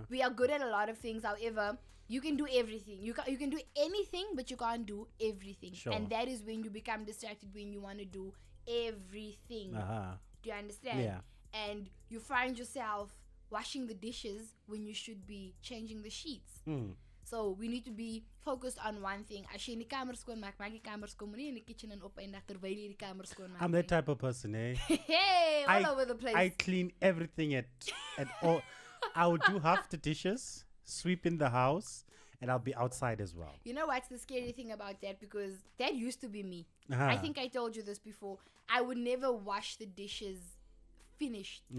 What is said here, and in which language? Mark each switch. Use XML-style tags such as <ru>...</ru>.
<en>We are good at a lot of things. However, you can do everything. You can do anything, but you can't do everything. Sure. And that is when you become distracted, when you want to do everything. Do you understand? Yeah. And you find yourself washing the dishes when you should be changing the sheets. So we need to be focused on one thing.</en> <af>As jy in die kamer skoon maak, maak die kamer skoon, moenie in die kitchen en opeindig terwyl jy die kamer skoon maak.</af> <en>I'm that type of person, eh? Hey, all over the place. I clean everything at all. I would do half the dishes, sweep in the house, and I'll be outside as well. You know what's the scary thing about that? Because that used to be me. I think I told you this before. I would never wash the dishes finished.</en>